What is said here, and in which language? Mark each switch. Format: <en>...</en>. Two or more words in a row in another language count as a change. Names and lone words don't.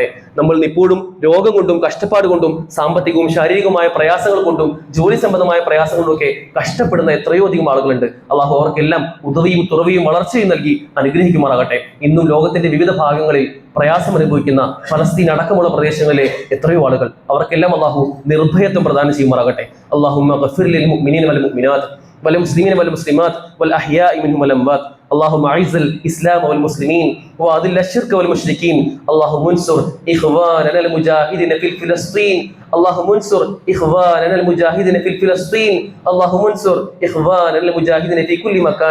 <ml>നമ്മൾ ഇപ്പോഴും രോഗം കൊണ്ടും കഷ്ടപ്പാട് കൊണ്ടും സാമ്പത്തികവും ശാരീരികവുമായ പ്രയാസങ്ങൾ കൊണ്ടും ജോലി സംബന്ധമായ പ്രയാസങ്ങളും ഒക്കെ കഷ്ടപ്പെടുന്ന എത്രയോ അധികം ആളുകളുണ്ട്. അള്ളാഹു അവർക്കെല്ലാം ഉദവിയും തുറവിയും വളർച്ചയും നൽകി അനുഗ്രഹിക്കുമാറാകട്ടെ. ഇന്നും ലോകത്തിന്റെ വിവിധ ഭാഗങ്ങളിൽ പ്രയാസം അനുഭവിക്കുന്ന ഫലസ്തീൻ അടക്കമുള്ള പ്രദേശങ്ങളിലെ എത്രയോ ആളുകൾ, അവർക്കെല്ലാം അള്ളാഹു നിർഭയത്വം പ്രദാനം ചെയ്യുമാറാകട്ടെ.</ml> <ar>اللهم اغفر للمؤمنين والمؤمنات والمسلمين والمسلمات والأحياء منهم والأموات. اللهم أعز الإسلام والمسلمين وأذل الشرك والمشركين. اللهم انصر إخواننا المجاهدين في فلسطين. اللهم انصر إخواننا المجاهدين في فلسطين. اللهم انصر إخواننا المجاهدين في كل مكان.</ar>